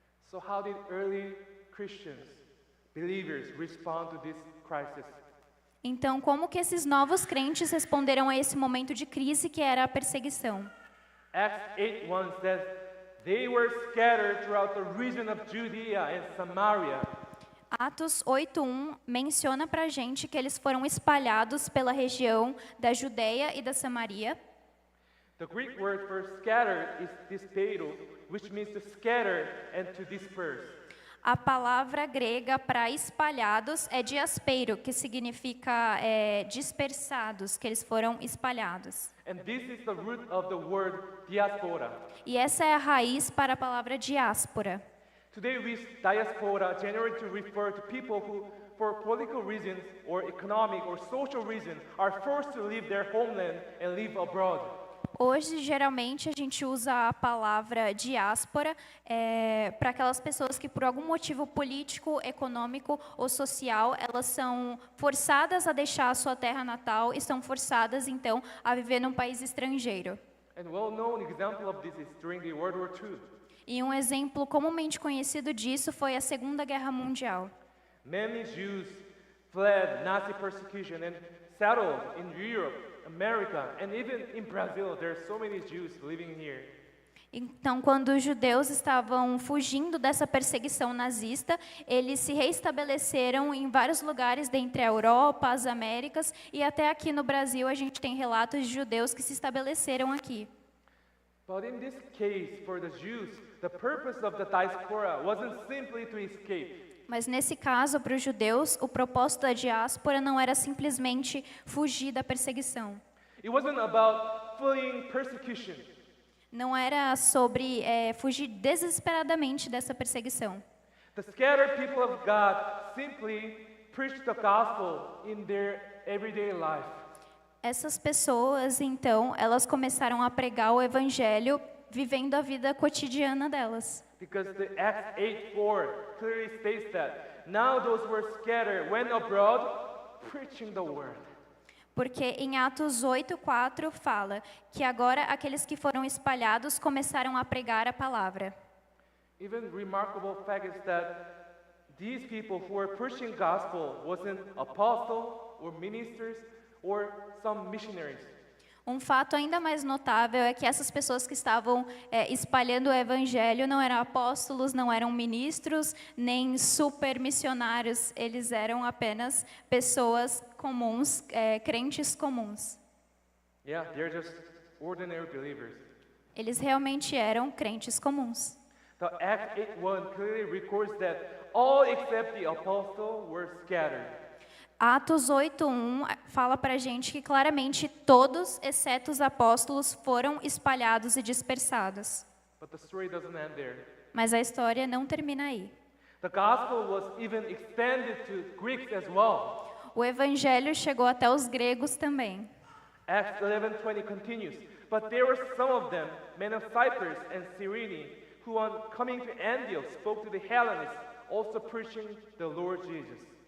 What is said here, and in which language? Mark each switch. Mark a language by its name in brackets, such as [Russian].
[English] So how did early Christians, believers, respond to this crisis? [Portuguese] Então, como que esses novos crentes responderam a esse momento de crise que era a perseguição? [English] Acts 8:1 says, they were scattered throughout the region of Judea and Samaria. [Portuguese] Atos 8:1 menciona para a gente que eles foram espalhados pela região da Judeia e da Samaria. [English] The Greek word for scattered is dispedo, which means to scatter and to disperse. [Portuguese] A palavra grega para espalhados é diaspeiro, que significa dispersados, que eles foram espalhados. [English] And this is the root of the word diaspora. [Portuguese] E essa é a raiz para a palavra diáspora. [English] Today we use diaspora generally to refer to people who, for political reasons or economic or social reasons, are forced to leave their homeland and live abroad. [Portuguese] Hoje, geralmente, a gente usa a palavra diáspora para aquelas pessoas que, por algum motivo político, econômico ou social, elas são forçadas a deixar a sua terra natal e são forçadas, então, a viver num país estrangeiro. [English] And well-known example of this is during the World War II. [Portuguese] E um exemplo comumente conhecido disso foi a Segunda Guerra Mundial. [English] Many Jews fled Nazi persecution and settled in Europe, America, and even in Brazil. There are so many Jews living here. [Portuguese] Então, quando os judeus estavam fugindo dessa perseguição nazista, eles se reestabeleceram em vários lugares dentre a Europa, as Américas, e até aqui no Brasil a gente tem relatos de judeus que se estabeleceram aqui. [English] But in this case, for the Jews, the purpose of the diaspora wasn't simply to escape. [Portuguese] Mas nesse caso, para os judeus, o propósito da diáspora não era simplesmente fugir da perseguição. [English] It wasn't about fleeing persecution. [Portuguese] Não era sobre fugir desesperadamente dessa perseguição. [English] The scattered people of God simply preached the gospel in their everyday life. [Portuguese] Essas pessoas, então, elas começaram a pregar o evangelho vivendo a vida cotidiana delas. [English] Because the Acts 8:4 clearly states that now those who were scattered went abroad preaching the word. [Portuguese] Porque em Atos 8:4 fala que agora aqueles que foram espalhados começaram a pregar a palavra. [English] Even remarkable fact is that these people who were preaching gospel wasn't apostle or ministers or some missionaries. [Portuguese] Um fato ainda mais notável é que essas pessoas que estavam espalhando o evangelho não eram apóstolos, não eram ministros, nem super missionários. Eles eram apenas pessoas comuns, crentes comuns. [English] Yeah, they're just ordinary believers. [Portuguese] Eles realmente eram crentes comuns. [English] The Acts 8:1 clearly records that all except the apostle were scattered. [Portuguese] Atos 8:1 fala para a gente que claramente todos, exceto os apóstolos, foram espalhados e dispersados. [English] But the story doesn't end there. [Portuguese] Mas a história não termina aí. [English] The gospel was even extended to Greeks as well. [Portuguese] O evangelho chegou até os gregos também. [English] Acts 11:20 continues. But there were some of them, men of Cyprus and Cyrene, who on coming to Antioch spoke to the Hellenists, also preaching the Lord Jesus.